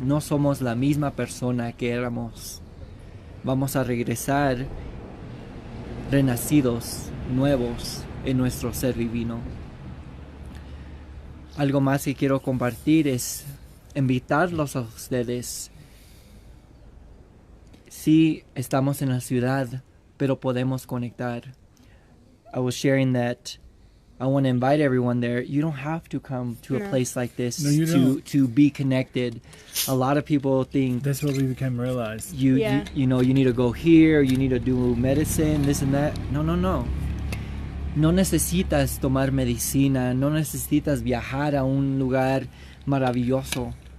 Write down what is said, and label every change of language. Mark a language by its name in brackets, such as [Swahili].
[Spanish] No somos la misma persona que éramos. Vamos a regresar renacidos, nuevos en nuestro ser divino. Algo más que quiero compartir es invitarlos a ustedes. Sí, estamos en la ciudad, pero podemos conectar. [English] I was sharing that I want to invite everyone there. You don't have to come to a place like this to be connected. A lot of people think That's what we become realized. you need to go here, you need to do medicine, this and that. [Spanish] No. No necesitas tomar medicina, no necesitas viajar a un lugar maravilloso.